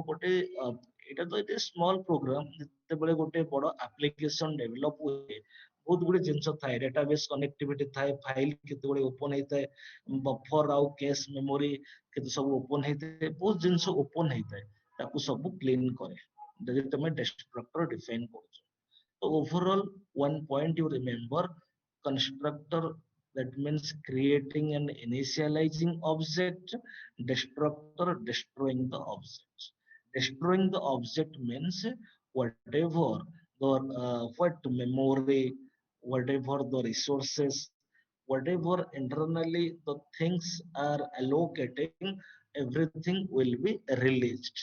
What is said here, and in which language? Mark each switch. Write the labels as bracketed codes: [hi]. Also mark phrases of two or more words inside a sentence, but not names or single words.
[or] ଗୋଟେ ଏଇଟା ତ ଏତେ [en] small program, [or] ଯେତେବେଳେ ଗୋଟେ ବଡ [en] application develop [or] ହୁଏ ବହୁତ ଗୁଡେ ଜିନିଷ ଥାଏ, [en] database connectivity [or] ଥାଏ, ଫାଇଲ କେତେବେଳେ ଓପନ ହେଇଥାଏ, ବଫର ଆଉ [en] cache memory [or] କେତେ ସବୁ ଓପନ ହେଇଥାଏ, ବହୁତ ଜିନିଷ ଓପନ ହେଇଥାଏ, ତାକୁ ସବୁ କ୍ଲିନ କରେ ଯଦି ତମେ [en] destructor define [or] କରୁଛ। [en] So overall, one point you remember, constructor, that means creating and initializing object, destructor destroying the object. Destroying the object means whatever the what memory, whatever the resources, whatever internally the things are allocating, everything will be released.